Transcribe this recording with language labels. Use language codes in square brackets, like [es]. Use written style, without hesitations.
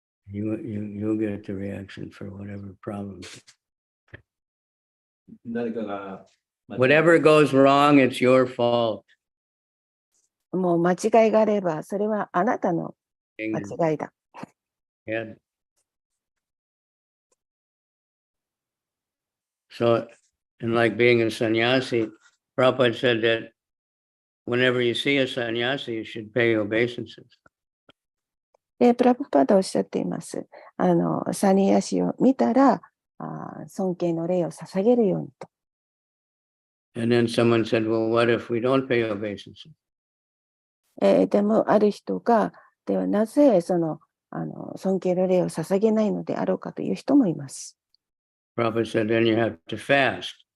[en] You get the reaction for whatever problem. [ja] 誰かが [en] Whatever goes wrong, it's your fault. [ja] もう間違いがあれば、それはあなたの間違いだ。 [en] Yeah. So, and like being a sannyasi, Prabhupada said that whenever you see a sannyasi, you should pay obeisances. [ja] で、プラブパーダおっしゃっています。サニヤシを見たら、尊敬の礼を捧げるようにと。 [en] And then someone said, well, what if we don't pay obeisances? [ja] でも、ある人が、ではなぜ尊敬の礼を捧げないのであろうかという人もいます。 [en] Prabhupada said, then you have to fast.